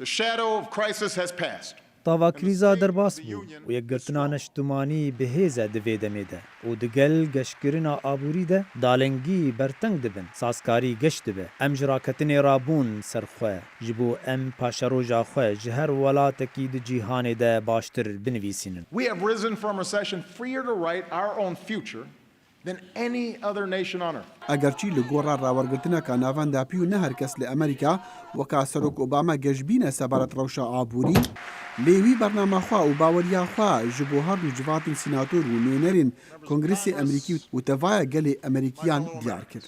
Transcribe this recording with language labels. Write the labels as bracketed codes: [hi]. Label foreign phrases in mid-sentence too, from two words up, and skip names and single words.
[ku] Tava krîza derbas bû û yekgirtina neştimanî bi hêze di vê demê de û di gel geşkirina aborî de dalengî berteng dibin, sazkarî geş dibe. Em ji raketinê rabûn ser xwe ji bo em paşeroja xwe ji her welatekî di cîhanê de baştir binivîsînin. [en] We have risen from recession freer to write our own future than any other nation on earth. [ku] Egerçî li gora rawergirtineka navenda pî û ne her kes li Amerîka weka Serok Obama gejbîne sebaret rewşa aborî lê wî bername xwe û baweriya xwe ji bo her du civatên sînator û nûnerên Kongresê Emerîkî û tevaya gelê Emerîkiyan diyar kir.